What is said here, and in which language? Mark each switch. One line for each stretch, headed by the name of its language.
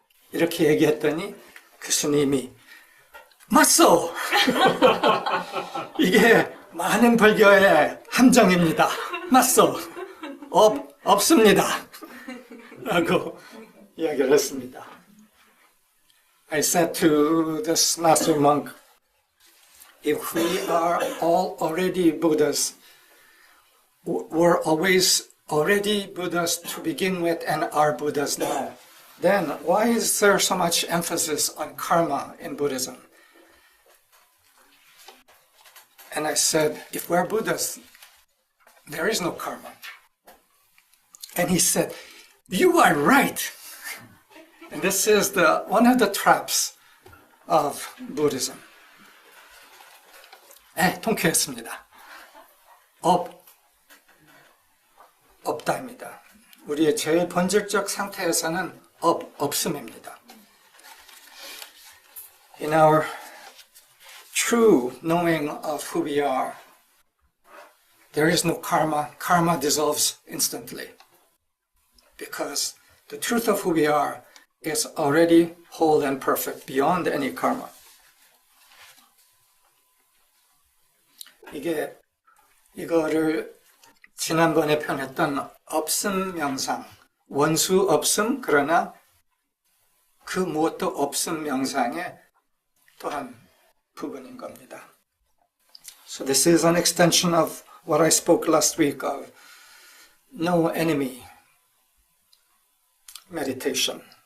Korean: 이렇게 얘기했더니 교수님이 맞소! 이게 많은 불교의 함정입니다. 맞소! 없습니다. 라고 이야기를 했습니다.
English: I said to this master monk, if we are all already Buddhas, were always already Buddhas to begin with and are Buddhas now, then why is there so much emphasis on karma in Buddhism? And I said, if we're Buddhas, there is no karma. And he said, you are right. And this is one of the traps of Buddhism.
Korean: 통쾌했습니다. 없다입니다. 우리의 제일 본질적 상태에서는 없음입니다.
English: In our true knowing of who we are, there is no karma. Karma dissolves instantly. Because the truth of who we are is already whole and perfect, beyond any karma.
Korean: 이거를 지난번에 표현했던 없음 명상, 원수 없음, 그러나 그 무엇도 없음 명상의 또한 부분인 겁니다.
English: So this is an extension of what I spoke last week of no enemy meditation.